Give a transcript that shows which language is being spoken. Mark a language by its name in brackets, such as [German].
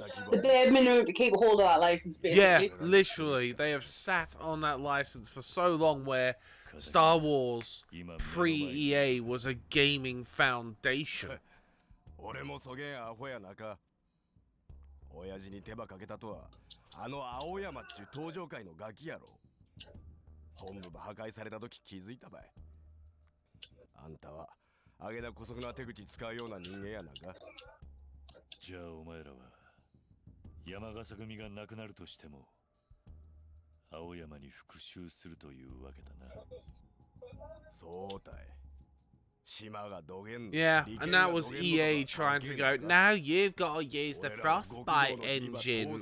[English] The bare minimum to keep a hold of that license, basically. Yeah, literally. They have sat on that license for so long, where Star Wars pre-EA was a gaming foundation. [Japanese] 俺もそげんアホやなか。親父に手羽かけたとは、あの青山っちゅう登場界のガキやろ。本部が破壊された時気づいたばい。あんたは、あげな姑息な手口使うような人間やなか。じゃあお前らは山笠組がなくなるとしても青山に復讐するというわけだな。そうたい。島がどげん。 [English] Yeah, and that was EA trying to go, now you've got to use the Frostbite engine.